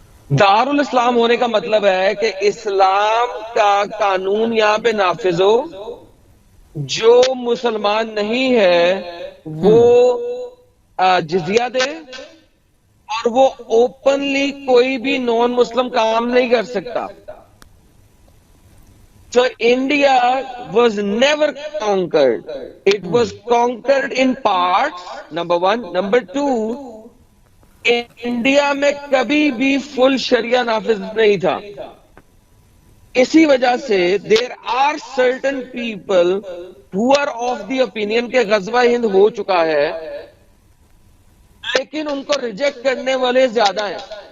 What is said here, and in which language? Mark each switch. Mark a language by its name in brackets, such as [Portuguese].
[Urdu] دارالاسلام ہونے کا مطلب ہے کہ اسلام کا قانون یہاں پہ نافذ ہو، جو مسلمان نہیں ہے وہ جزیہ دے، اور وہ اوپنلی کوئی بھی نان مسلم کام نہیں کر سکتا۔ [English] So India was never conquered. It was conquered in parts, number one. Number two, [Urdu] India میں کبھی بھی فل شریعہ نافذ نہیں تھا۔ اسی وجہ سے [English] there are certain people who are of the opinion [Urdu] کہ غزوہ ہند ہو چکا ہے، لیکن ان کو ریجیکٹ کرنے والے زیادہ ہیں،